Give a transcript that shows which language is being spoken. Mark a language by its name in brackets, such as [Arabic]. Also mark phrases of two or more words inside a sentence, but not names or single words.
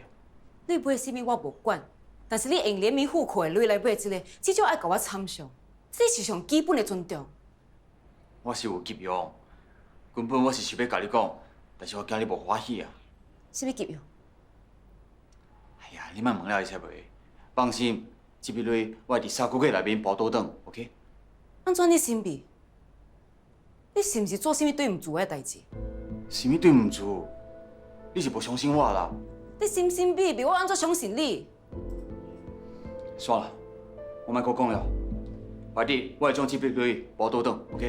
[Min Nan Chinese] 你买啥物我无管，但是你用联名户口的女来买一个，至少爱甲我参详，这是上基本的尊重。我是有急用，根本我是想要甲你讲，但是我惊你无欢喜啊。啥物急用？哎呀，你莫问了，会使袂？放心，这笔钱我会伫3个月内面包倒转 ，OK？安怎你神秘？你是毋是做啥物对毋住我的代志？啥物对毋住？你是无相信我啦？你神神秘秘，我安怎相信你？算了，我莫搁讲了。快点，我会将这笔钱包倒转 ，OK？